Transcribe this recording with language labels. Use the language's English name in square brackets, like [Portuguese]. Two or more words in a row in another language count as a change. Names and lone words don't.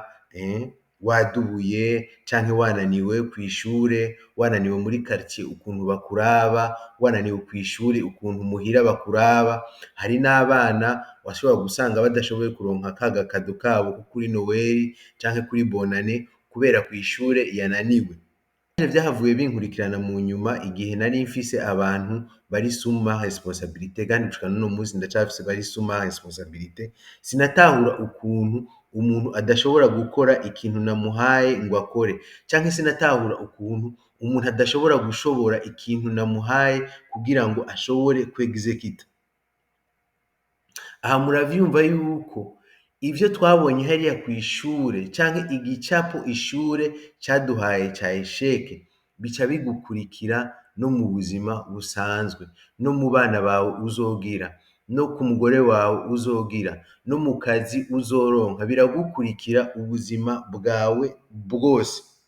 [Rundi] Wadubuye canke wananiwe kw'ishure, wananiwe muri quartier ukuntu bakuraba, wananiwe kw'ishure ukuntu muhira bakuraba. Hari n'abana washobora gusanga badashoboye kuronka ka gakado kabo ko kuri Noel canke kuri Bonane kubera kw'ishure yananiwe. Vyahavuye binkurikirana mu nyuma igihe nari mfise abantu bari [French] sous ma responsabilité, [Rundi] kandi gushika n'uno musi ndacafise bari [French] sous ma responsabilité. [Rundi] Sinatahura ukuntu umuntu adashobora gukora ikintu namuhaye ngo akore, canke sinatahura ukuntu umuntu adashobora gushobora ikintu namuhaye kugira ngo ashobore kwexecuta. Aha muravyumva yuko ivyo twabonye hariya kw'ishure canke igicapo ishure caduhaye ca échec bica bigukurikira no mu buzima busanzwe, no mu bana bawe uzogira, no ku mugore wawe uzogira, no mu kazi uzoronka, biragukurikira ubuzima bwawe bwose.